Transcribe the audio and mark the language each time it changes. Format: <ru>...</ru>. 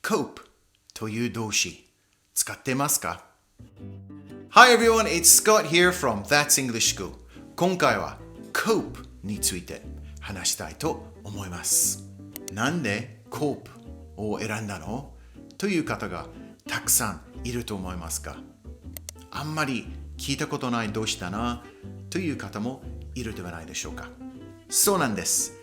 <ja>Cope という動詞使ってますか？</ja> <en>Hi everyone, it's Scott here from That's English School.</en> <ja>今回は Cope について話したいと思います。なんで Cope を選んだの？という方がたくさんいると思いますが、あんまり聞いたことない動詞だなという方もいるではないでしょうか。そうなんです。</ja>